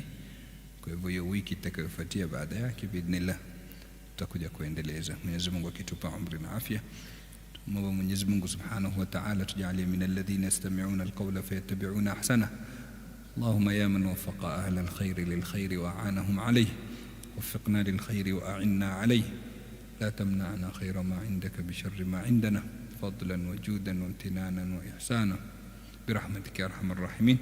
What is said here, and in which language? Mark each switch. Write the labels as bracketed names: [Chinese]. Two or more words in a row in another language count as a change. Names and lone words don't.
[Swahili] Kwa hivyo hiyo wiki itakayofuatia baada yake biidhnillah tutakuja kuendeleza, Mwenyezi Mungu akitupa umri na afya. Tumwombe Mwenyezi Mungu [Arabic] سبحانه وتعالى [Swahili] tujalie [Arabic] من الذين يستمعون القول فيتبعون أحسنه. اللهم يا من وفق أهل الخير للخير وأعانهم عليه وفقنا للخير وأعنا عليه لا تمنعنا خير ما عندك بشر ما عندنا فضلا وجودا وامتنانا وإحسانا برحمتك يا أرحم الراحمين.